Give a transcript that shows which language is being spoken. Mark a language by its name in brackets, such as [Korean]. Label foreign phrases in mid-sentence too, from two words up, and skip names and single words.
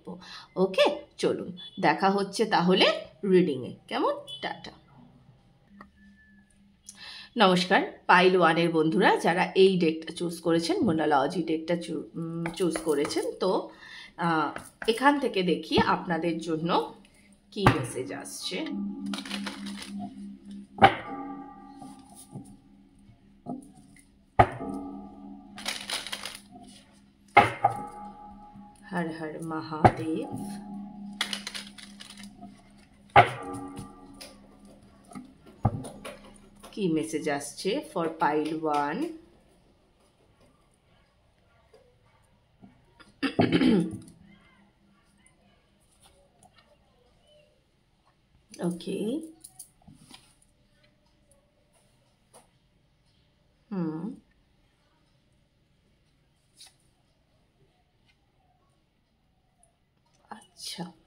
[Bangla] ওকে, চলুন দেখা হচ্ছে তাহলে রিডিংয়ে। কেমন? টাটা। নমস্কার [English] pile one's [Bangla] বন্ধুরা, যারা এই [English] deck choose [Bangla] করেছেন, [English] monology deck choose [Bangla] করেছেন, তো এখান থেকে দেখি আপনাদের জন্য কি মেসেজ আসছে। [Hindi] हर हर महादेव। [Bangla] কি মেসেজ আসছে [English] for pile one? [Bangla] ওকে, আচ্ছা,